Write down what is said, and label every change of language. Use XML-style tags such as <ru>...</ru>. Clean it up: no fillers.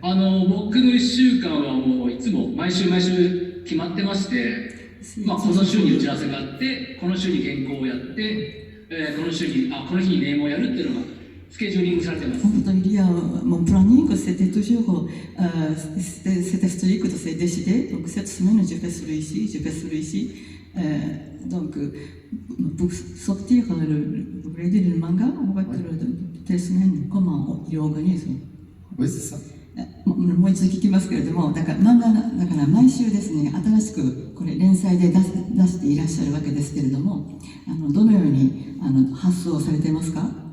<ja>僕の1週間はもういつも毎週決まってまして、この週に打ち合わせがあって、この週に原稿をやって、この日にネームをやるっていうのがスケジューリングされてます。</ja> <fr>Il y a mon planning, c'était toujours, c'était strict, c'est décidé. Donc cette semaine, je fais celui ici, je fais celui ici. Donc pour sortir le manga, on va toutes les semaines, comment il organise? Oui, c'est ça.</fr> <ja>もう一度聞きますけれども、だから毎週ですね、新しくこれ連載で出していらっしゃるわけですけれども、どのように発想されていますか？</ja>